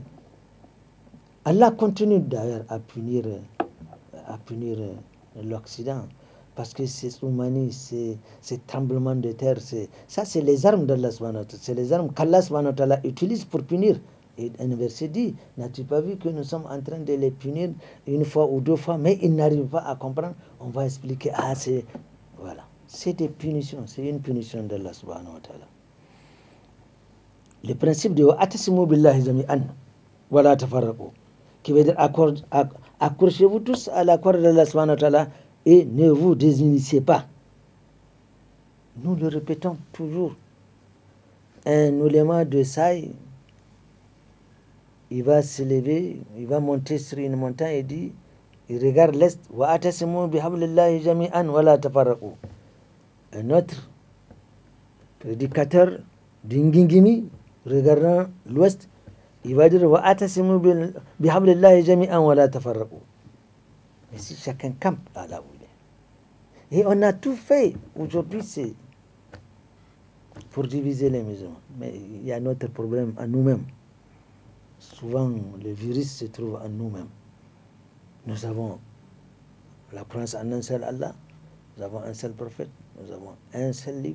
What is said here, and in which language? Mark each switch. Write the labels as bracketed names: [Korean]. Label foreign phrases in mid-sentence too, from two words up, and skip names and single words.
[French] Allah continue d'ailleurs à punir l'Occident, parce que ces tsunamis, ces tremblements de terre, ça c'est les armes d'Allah [Arabic] سبحانه وتعالى, [French] c'est les armes qu'Allah [Arabic] سبحانه وتعالى [French] utilise pour punir. Et un verset dit, n'as-tu pas vu que nous sommes en train de les punir une fois ou deux fois, mais ils n'arrivent pas à comprendre? On va expliquer, voilà, c'est des punitions, c'est une punition d'Allah [Arabic] سبحانه وتعالى. [French] Le principe de [Arabic] اعتصموا بالله جميعا ولا تفرقوا, [French] qui veut dire accrochez-vous tous à l'accord d'Allah [Arabic] سبحانه وتعالى [French] et ne vous désunissez pas. Nous le répétons toujours. Un ouléma de Saï, il va se lever, il va monter sur une montagne et dit, il regarde l'est, [Arabic] واعتصموا بحبل الله جميعا ولا تفرقوا. [French] Un autre prédicateur d'Ingingimi, regardant l'ouest, il va dire [Arabic] واعتصموا بحبل الله جميعا ولا تفرقوا. [French] Mais si chacun campe à là où il est. Et on a tout fait. Aujourd'hui, c'est pour diviser les musulmans. Mais il y a notre problème à nous-mêmes. Souvent, le virus se trouve en nous-mêmes. Nous avons la croyance en un seul Allah, nous avons un seul prophète, nous avons un seul livre.